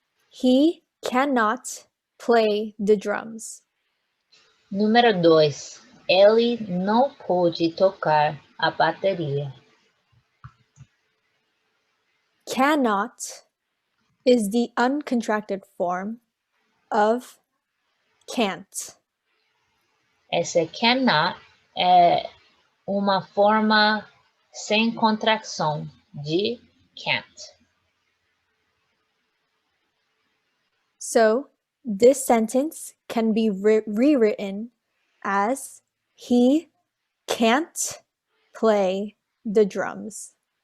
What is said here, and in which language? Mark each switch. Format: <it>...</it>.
<en>He cannot play the drums.</en> <pt>Número 2. Ele não pôde tocar a bateria.</pt> <en>Cannot is the uncontracted form of can't.</en> <pt>Essa cannot é uma forma sem contração de can't.</pt> <en>So this sentence can be rewritten as he can't play the drums.</en>